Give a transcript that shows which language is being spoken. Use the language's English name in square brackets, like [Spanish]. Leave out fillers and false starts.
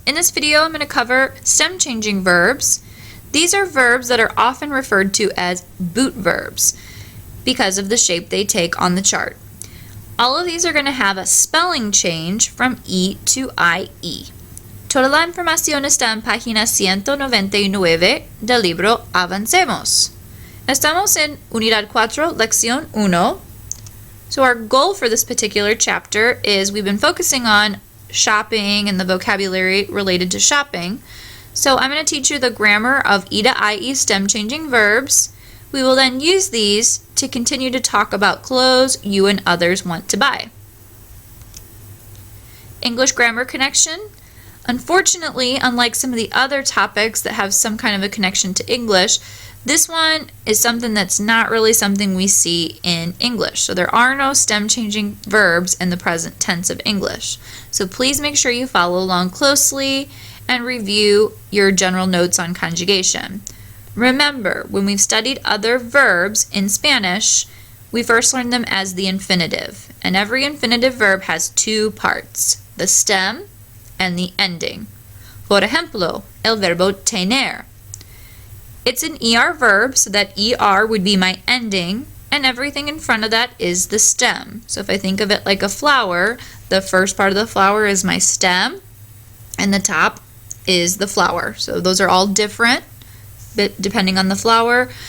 [English] In this video I'm going to cover stem changing verbs. These are verbs that are often referred to as boot verbs because of the shape they take on the chart. All of these are going to have a spelling change from E to IE. [Spanish] Toda la información está en página 199 del libro Avancemos. Estamos en Unidad 4, Lección 1. [English] So our goal for this particular chapter is we've been focusing on shopping and the vocabulary related to shopping. So I'm going to teach you the grammar of E to IE stem changing verbs. We will then use these to continue to talk about clothes you and others want to buy. English grammar connection. Unfortunately, unlike some of the other topics that have some kind of a connection to English, this one is something that's not really something we see in English. So there are no stem changing verbs in the present tense of English. So please make sure you follow along closely and review your general notes on conjugation. Remember, when we've studied other verbs in Spanish, we first learned them as the infinitive. And every infinitive verb has two parts, the stem and the ending. [Spanish] Por ejemplo, el verbo tener. [English] It's an ER verb, so that ER would be my ending, and everything in front of that is the stem. So if I think of it like a flower, the first part of the flower is my stem, and the top is the flower. So those are all different depending on the flower.